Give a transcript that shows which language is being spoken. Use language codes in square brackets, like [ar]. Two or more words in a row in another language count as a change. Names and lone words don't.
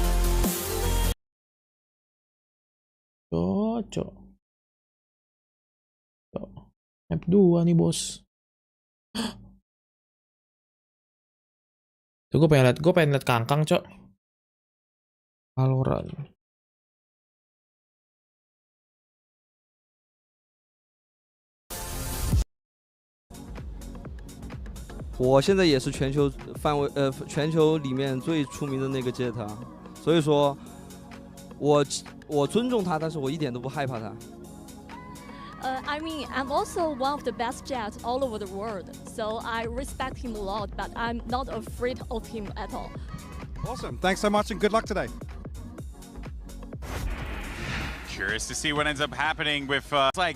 [id] Cocok. Map 2 nih bos. Tuh gue pengen liat Kangkang cok. Valorant. [zh] 我现在也是全球范围全球里面最出名的那个 Jetta， 所以说我尊重他，但是我一点都不害怕他。 [en] I mean, I'm also one of the best jets all over the world, so I respect him a lot, but I'm not afraid of him at all. Awesome. Thanks so much and good luck today. Curious to see what ends up happening with like